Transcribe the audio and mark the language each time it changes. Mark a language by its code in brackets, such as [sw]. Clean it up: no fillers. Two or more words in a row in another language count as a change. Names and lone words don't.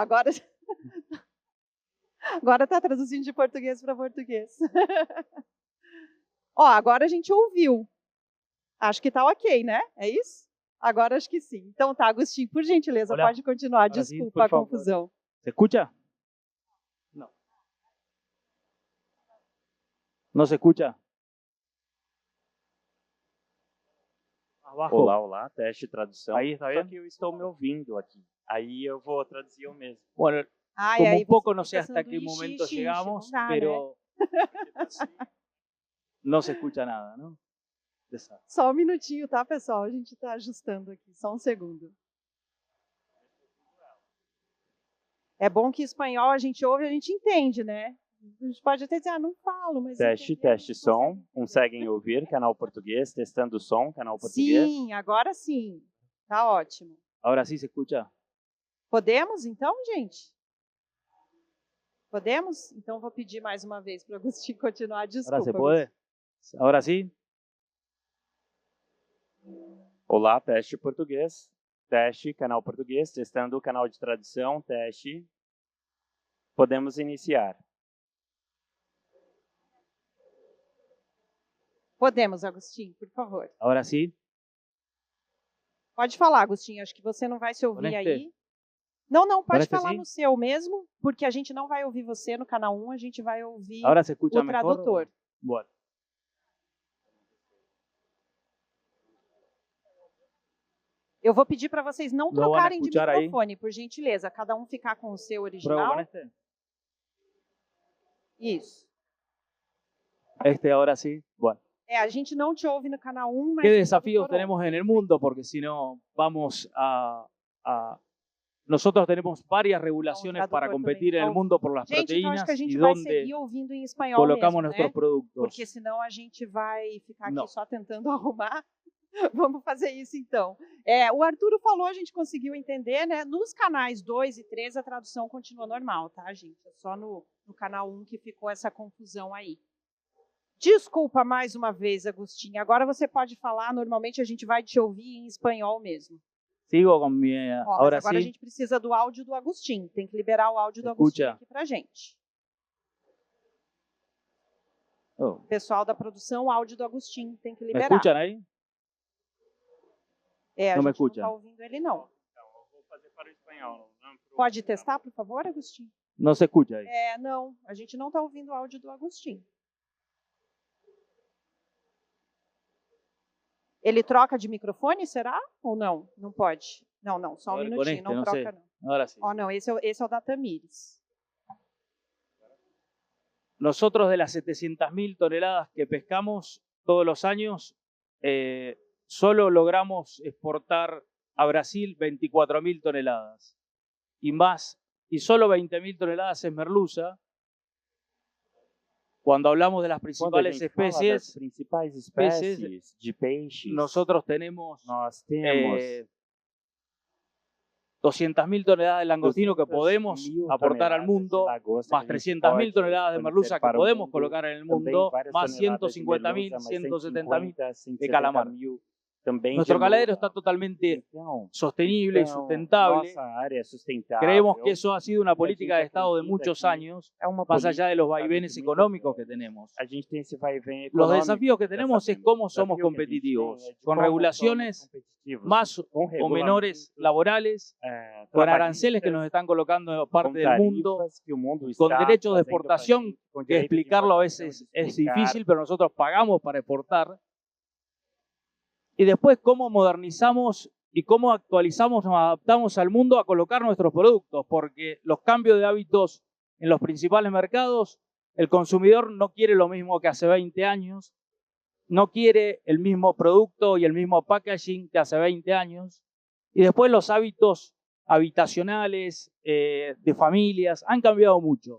[pt] Agora está traduzindo de português para português. Ó, agora a gente ouviu. Acho que está ok, né? É isso? Agora acho que sim. Então tá, Agustín, por gentileza, Olá. pode continuar. Agora sim, Desculpa por a favor. confusão. [es] ¿Se escucha? No. ¿No se escucha? Abajo. [pt] Olá, olá, teste de tradução. [es] Ahí está [pt] Só [es] bien. [pt] que eu estou me ouvindo aqui. Aí eu vou traduzir eu mesmo. [es] Bueno, [pt] Ai, [es] como [pt] aí [es] un poco [pt] você [es] no sé [pt] fica [es] hasta qué [pt] sanduíche, [es] momento [pt] xixi, [es] llegamos, [pt] não dá, [es] pero no se escucha nada, ¿no? Esa. [pt] Só um minutinho, tá, pessoal? A gente está ajustando aqui. Só um segundo. É bom que espanhol a gente ouve e a gente entende, né? A gente pode até dizer, não falo, mas... Teste, entender, a teste gente som. consegue. Conseguem ouvir? Canal português, testando o som, canal português. Sim, agora sim. Tá ótimo. [es] Ahora sí se escucha. [pt] Podemos, então, gente? Podemos? Então, vou pedir mais uma vez para o Agustín continuar. Desculpa. [es] Ahora se puede. Ahora sí. [pt] Olá, teste português. Teste, canal português, testando o canal de tradução, teste. Podemos iniciar. Podemos, Agustín, por favor. [es] Ahora sí. [pt] Pode falar, Agustín. Acho que você não vai se ouvir Honeste? aí. Não, pode Honeste, falar sim? no seu mesmo, porque a gente não vai ouvir você no canal 1, a gente vai ouvir [es] Ahora se escucha [pt] o [es] mejor. [pt] tradutor. [es] Bueno. [pt] Eu vou pedir para vocês não Não vão trocarem de escutar aí? microfone, por gentileza. Cada um ficar com o seu [es] Pruebo [pt] original. [es] con este. [pt] Isso. [es] Este ahora sí. Bueno. [pt] A gente não te ouve no canal 1, mas... [es] ¿Qué [pt] o [es] desafíos [pt] tradutor [es] tenemos [pt] ouve. [es] en el mundo? Porque si no, vamos a... Nosotros tenemos varias regulaciones traductor para competir [pt] também. [es] en el mundo por las [pt] Gente, então acho [es] proteínas [pt] que a [es] y [pt] gente vai [es] donde [pt] seguir ouvindo em espanhol [es] colocamos [pt] mesmo, [es] nuestros [pt] né? [es] productos. [pt] Porque senão a gente vai ficar aqui Não. só tentando arrumar. Vamos fazer isso então. O Arturo falou, a gente conseguiu entender, né? Nos canais 2 e 3 a tradução continua normal, tá, gente? É só no canal 1 que ficou essa confusão aí. Desculpa mais uma vez, Agustín. Agora você pode falar, normalmente a gente vai te ouvir em espanhol mesmo. [es] Sigo con mi... [pt] Ó, mas [es] ahora [pt] agora a [es] sí. [pt] gente precisa do áudio do Agustín. Tem que liberar o áudio do Escuta. Agustín aqui pra gente. Oh. Pessoal da produção, o áudio do Agustín tem que [es] ¿Me [pt] liberar. [es] escuchan ahí? [pt] A Não me gente não escuta. está ouvindo ele, não. Então, eu vou fazer para o espanhol. Pode testar, por favor, Agustín? [es] No se escucha ahí. [pt] Não, a gente não está ouvindo o áudio do Agustín. Ele troca de microfone, será? Ou não? Não pode. Não, só um Agora, minutinho, conecte, não não troca sei. não. [es] Ahora sí. [pt] Não, esse é o da Tamires. [es] Nosotros de las 700.000 toneladas que pescamos todos los años, solo logramos exportar a Brasil 24.000 toneladas. Y solo 20.000 toneladas es merluza. Cuando hablamos de las principales especies, [pt] principais [es] peces, [pt] espécies de peixes, [es] nosotros tenemos [pt] nós temos [es] 200.000 toneladas de langostino que podemos [pt] 200.000 [es] aportar al [pt] toneladas [es] mundo, [pt] de lagosta [es] más [pt] que a gente [es] 300.000 [pt] pode [es] toneladas de [pt] fornecer [es] merluza que [pt] para o [es] podemos [pt] mundo, [es] colocar en el [pt] também [es] mundo, [pt] várias [es] más [pt] toneladas de [es] 150.000, [pt] merluza, mais [es] 170.000 [pt] 150, [es] de calamar. [pt] 170.000 também [es] Nuestro [pt] de [es] caladero [pt] novo. [es] está totalmente [pt] Então, [es] sostenible y sustentable. [pt] nossa área é sustentável. [es] Creemos que eso ha sido una política de [pt] gente [es] Estado de [pt] acredita [es] muchos [pt] que [es] años, [pt] é uma [es] más allá de los [pt] política, sabe, [es] vaivenes [pt] de muitos [es] económicos que [pt] anos. [es] tenemos. [pt] A gente tem esse vai e vem [es] Los [pt] econômico. [es] desafíos que [pt] já [es] tenemos es [pt] sabemos. [es] cómo [pt] O [es] somos [pt] desafio que a gente [es] competitivos, [pt] tem é de [es] con [pt] como [es] regulaciones [pt] somos competitivos, [es] más [pt] com [es] o menores [pt] regulamentos, [es] laborales, con aranceles que nos están colocando de [pt] com [es] parte del mundo, [pt] tarifas que o mundo [es] con [pt] está [es] derechos de [pt] trazendo pra [es] exportación, [pt] gente, com [es] que [pt] direito de [es] explicarlo a [pt] importação, [es] veces [pt] de [es] es [pt] explicar. [es] difícil, pero nosotros pagamos para exportar. Y después cómo modernizamos y cómo actualizamos, nos adaptamos al mundo a colocar nuestros productos, porque los cambios de hábitos en los principales mercados, el consumidor no quiere lo mismo que hace 20 años, no quiere el mismo producto y el mismo packaging que hace 20 años, y después los hábitos habitacionales, de familias, han cambiado mucho.